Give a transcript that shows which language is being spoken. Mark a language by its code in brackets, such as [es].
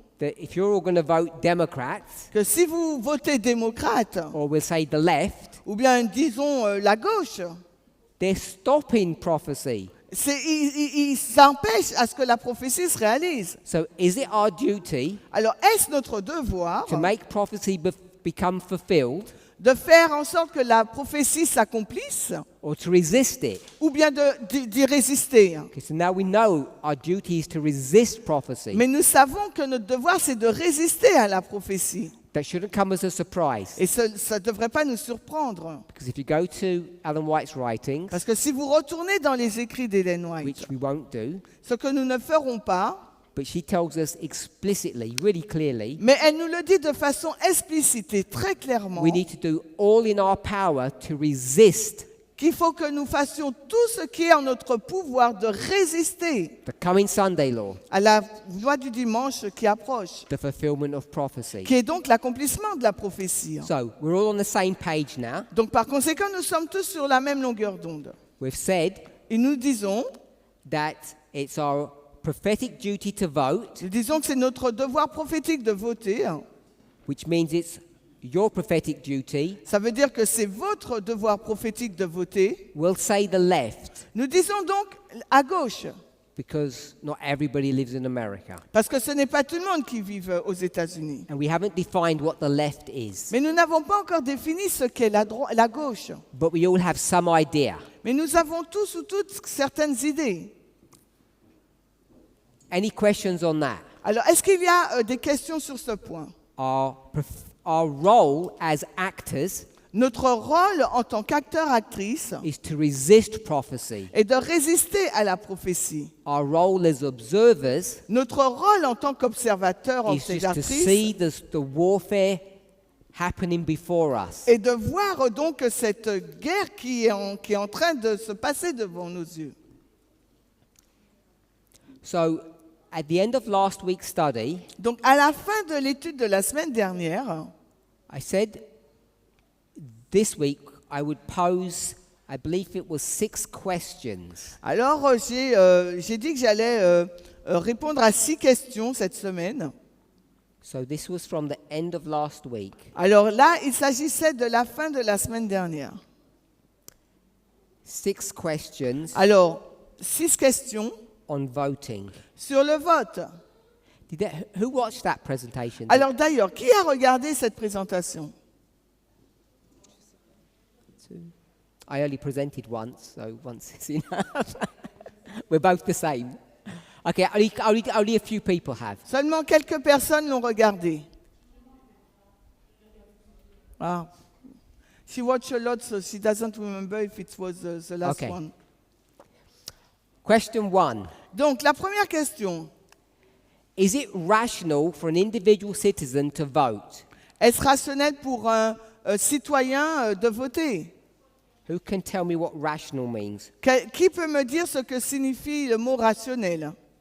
[en] that if you're all going to vote Democrats, [fr] que si vous votez démocrate, [en] or we'll say the left, [fr] ou bien disons la gauche, [en] they're stopping prophecy. [fr] ils s'empêchent à ce que la prophétie se réalise. [en] So is it our duty [fr] Alors, est-ce notre devoir [en] to make prophecy become fulfilled, [fr] de faire en sorte que la prophétie s'accomplisse, [en] or to resist it? [fr] ou bien d'y résister? [en] Okay, so now we know our duty is to resist prophecy. [fr] Mais nous savons que notre devoir, c'est de résister à la prophétie. [en] That shouldn't come as a surprise. [fr] Et ça ne devrait pas nous surprendre. [en] Because if you go to Ellen White's writings, [fr] Parce que si vous retournez dans les écrits d'Ellen White, [en] which we won't do, [fr] ce que nous ne ferons pas, [en] but she tells us explicitly, really clearly, [fr] mais elle nous le dit de façon explicite et très clairement, [en] we need to do all in our power to resist [fr] qu'il faut que nous fassions tout ce qui est en notre pouvoir de résister [en] the coming Sunday law, [fr] à la loi du dimanche qui approche, [en] the fulfillment of prophecy. [fr] qui est donc l'accomplissement de la prophétie. [en] So we're all on the same page now. [fr] Donc par conséquent, nous sommes tous sur la même longueur d'onde. [en] We've said [fr] Et nous disons [en] that it's our prophetic duty to vote, [fr] que c'est notre devoir prophétique de voter. [en] which means it's your prophetic duty. [fr] Ça veut dire que c'est votre devoir prophétique de voter. [en] We'll say the left, [fr] Nous disons donc à gauche, [en] because not everybody lives in America. [fr] parce que ce n'est pas tout le monde qui vit aux États-Unis. [en] And we haven't defined what the left is. [fr] Mais nous n'avons pas encore défini ce qu'est la gauche. [en] But we all have some idea. [fr] Mais nous avons tous ou toutes certaines idées. [en] Any questions on that? [fr] Alors, est-ce qu'il y a des questions sur ce point? [en] Our our role as actors [fr] Notre rôle en tant qu'acteur-actrice [en] is to resist prophecy. [fr] est de résister à la prophétie. [en] Our role as observers [fr] Notre rôle en tant qu'observateur, [en] is just to [fr] observatrice, [en] see the warfare happening before us. [fr] est de voir donc cette guerre qui est en train de se passer devant nos yeux. [en] So, at the end of last week's study, [fr] Donc, à la fin de l'étude de la semaine dernière, [en] I said this week I would pose, I believe it was 6 questions. [fr] alors j'ai dit que j'allais répondre à 6 questions cette semaine. [en] So this was from the end of last week. [fr] Alors là, il s'agissait de la fin de la semaine dernière. [en] 6 questions [fr] Alors, 6 questions [en] on voting. [fr] sur le vote. [en] Who watched that presentation? [fr] Alors d'ailleurs, qui a regardé cette présentation? [en] I only presented once, so once is enough. We're both the same. Okay, only a few people have. [fr] Seulement quelques personnes l'ont regardé. Ah. [en] She watched a lot, so she doesn't remember if it was the last Okay. one. Question 1. [fr] Donc, la première question. [en] Is it rational for an individual citizen to vote? [fr] Est-ce rationnel pour un citoyen de voter? [en] Who can tell me what rational means? [fr] Qui peut me dire ce que signifie le mot rationnel?